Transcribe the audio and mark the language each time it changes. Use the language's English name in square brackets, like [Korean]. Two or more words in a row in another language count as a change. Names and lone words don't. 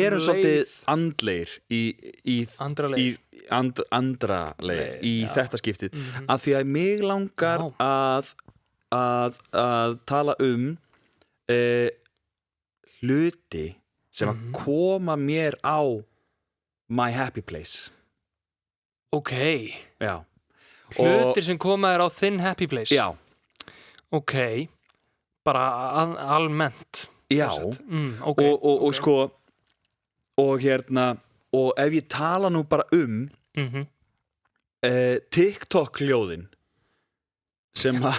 [Icelandic] Og við erum svolítið andlegir í andraleg í þetta skiptið af því að mig langar að tala hluti sem að koma mér á [English] my happy place. [Icelandic] Ok. Já. Hlutir sem koma þér á þinn [English] happy place. [Icelandic] Já. Ok. Bara almennt. Já. Okay. Og sko og og ef ég tala nú bara TikTok-hljóðin sem að